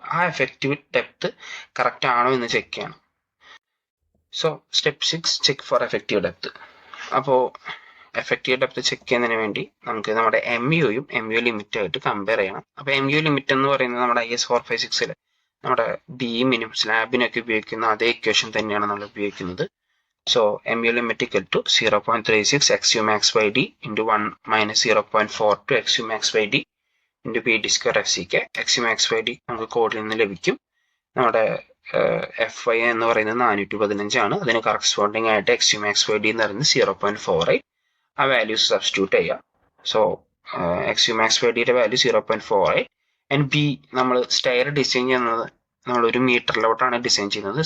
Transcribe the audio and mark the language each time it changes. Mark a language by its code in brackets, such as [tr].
[ml] ആ effective depth correct ആണോ എന്ന് ചെക്ക് ചെയ്യണം. [en] So step 6 check for effective depth. [ml] അപ്പോൾ എഫക്റ്റീവ് ഡെപ്ത് ചെക്ക് ചെയ്യുന്നതിന് വേണ്ടി നമുക്ക് നമ്മുടെ MUയും MU ലിമിറ്റായിട്ട് കമ്പയർ ചെയ്യണം. അപ്പോൾ MU ലിമിറ്റ് എന്ന് പറയുന്നത് നമ്മുടെ IS 456 നമ്മുടെ ബീമിനും സ്ലാബിനൊക്കെ ഉപയോഗിക്കുന്ന അതേ ഇക്വേഷൻ തന്നെയാണ് നമ്മൾ ഉപയോഗിക്കുന്നത്. [en] So MU limit equal to 0.36 XU max by D into 1 minus 0.42 XU max by D into PD square FCK. [ml] XU max by D നമുക്ക് കോഡിൽ നിന്ന് ലഭിക്കും. നമ്മുടെ FY എന്ന് പറയുന്നത് 415 ആണ്. അതിന് കറസ്പോണ്ടിങ് ആയിട്ട് XU max by D എന്ന് പറയുന്നത് 0.48. ആ വാല്യൂസ് സബ്സ്റ്റിറ്റ്യൂട്ട് ചെയ്യാം. So XU max by D യുടെ വാല്യൂ 0.48 ആൻഡ് B നമ്മൾ സ്റ്റെയർ ഡിസൈൻ ചെയ്യുന്നത് നമ്മൾ ഒരു മീറ്ററിലോട്ടാണ് ഡിസൈൻ ചെയ്യുന്നത്.